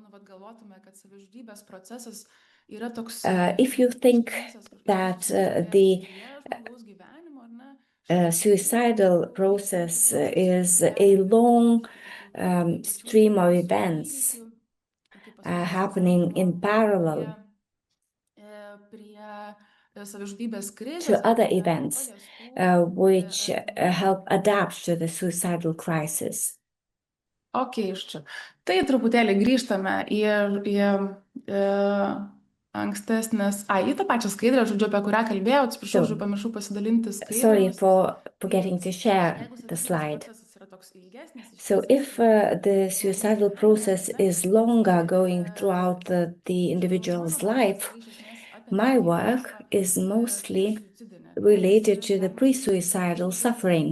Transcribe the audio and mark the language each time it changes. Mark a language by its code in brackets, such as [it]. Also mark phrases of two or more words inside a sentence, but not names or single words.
[en] If you think that the suicidal process is a long stream of events happening in parallel to other events which help adapt to the suicidal crisis. [lt] Okay, tai truputėlį grįžtame į ankstesnės, į tą pačią skaidrę, žodžiu, apie kurią kalbėjau, atsiprašau, žodžiu, pamiršau pasidalinti skaidrę. [en] Sorry for forgetting to share the slide. So if the suicidal process is longer going throughout the individual's life, my work is mostly related to the pre-suicidal suffering.